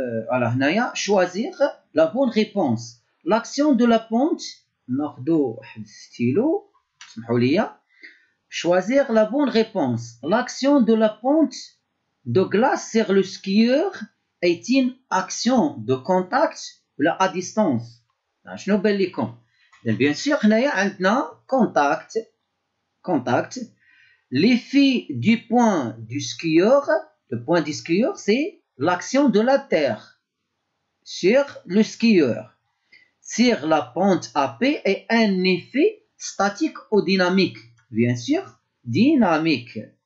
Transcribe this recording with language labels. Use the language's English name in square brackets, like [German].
[Arabic] على هنايا [French] choisir la bonne réponse. L'action de la pente, [Arabic] ناخذوا واحد ستيلو سمحوا لي. [French] Choisir la bonne réponse. L'action de la pente de glace sur le skieur est une action de contact [Arabic] ولا [French] à distance. [Arabic] شنو بان لكم؟ [French] Bien sûr [Arabic] هنايا عندنا contact. [French] L'effet du point du skieur, le point du skieur, c'est l'action de la terre sur le skieur. Sur la pente AP est un effet statique ou dynamique. Bien sûr, dynamique.